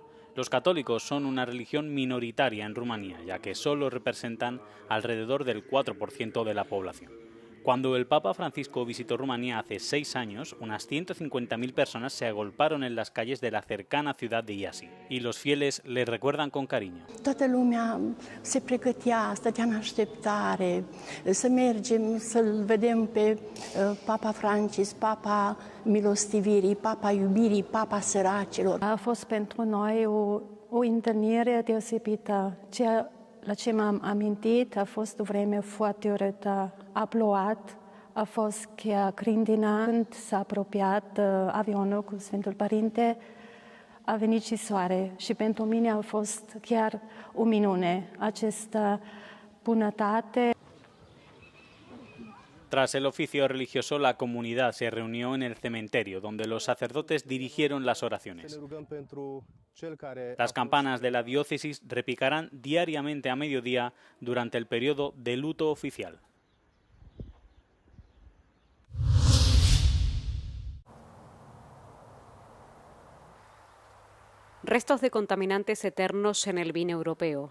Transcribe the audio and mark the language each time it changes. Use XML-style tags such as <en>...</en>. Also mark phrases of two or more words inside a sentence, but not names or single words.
<es>Los católicos son una religión minoritaria en Rumanía, ya que solo representan alrededor del 4% de la población. Cuando el Papa Francisco visitó Rumanía hace 6 años, unas 150.000 personas se agolparon en las calles de la cercana ciudad de Iași y los fieles le recuerdan con cariño.</es> <ro>Toată lumea se pregătea, stătea în așteptare, să mergem să-l vedem pe Papa Francis, Papa milostivirii, Papa iubirii, Papa săracilor. A fost pentru noi o întâlnire deosebită. La ce m-am amintit a fost o vreme foarte urâtă, a plouat, a fost chiar grindina. Când s-a apropiat avionul cu Sfântul Părinte, a venit și soare și pentru mine a fost chiar o minune, această bunătate.</ro> <es>Tras el oficio religioso, la comunidad se reunió en el cementerio, donde los sacerdotes dirigieron las oraciones. Las campanas de la diócesis repicarán diariamente a mediodía durante el periodo de luto oficial. Restos de contaminantes eternos en el vino europeo.</es>